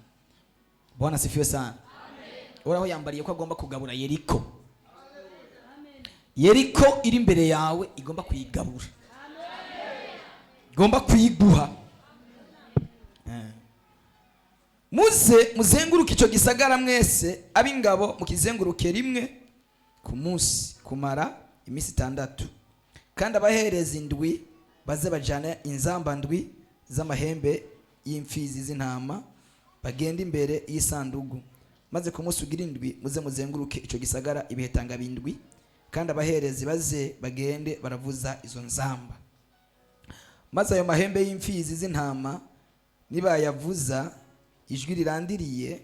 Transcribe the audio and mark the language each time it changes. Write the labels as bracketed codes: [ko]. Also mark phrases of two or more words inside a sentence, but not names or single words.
[sw] Bwana sifiwe sana. Amen. [rn] Uhoraho yambariye ko agomba kugabura Yeriko. Amen. Yeriko iri imbere yawe igomba kuyigabura. Amen. Igomba kuyiguha. Muze muzenguruka ico gisagara mwese abingabo mukizenguruke rimwe ku munsi kumara imisi 6 kandi abahereza indwi baze bajana inzamba ndwi z'amahembe y'imfizi z'intama bagenda imbere y'isandugu maze ku munsi ugira indwi muze muzenguruke ico gisagara ibihetanga bindwi kandi abaherezi baze bagende baravuza izo nzamba maze ayo mahembe y'imfizi z'intama nibayavuza ijwi rirandiriye.